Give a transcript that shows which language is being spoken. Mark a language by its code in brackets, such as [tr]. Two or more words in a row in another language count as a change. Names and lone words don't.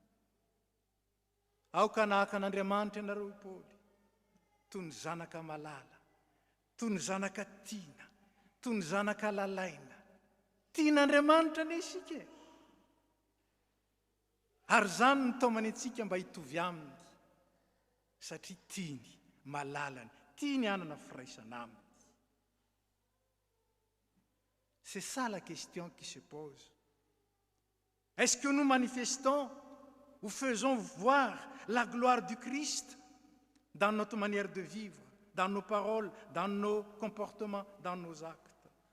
[mg] Aoka nahaka an'Andriamanitra ianareo i Paoly, toy ny zanaka malala, toy ny zanaka tiana, toy ny zanaka lalaina. Tian'Andriamanitra anie isika e. Ary zany ny taomany antsika mba hitovy aminy, satria tiany, malalany, tiany hanana firaisana aminy. [fr] C'est ça la question qui se pose. Est-ce que nous manifestons ou faisons voir la gloire du Christ dans notre manière de vivre, dans nos paroles, dans nos comportements, dans nos actes?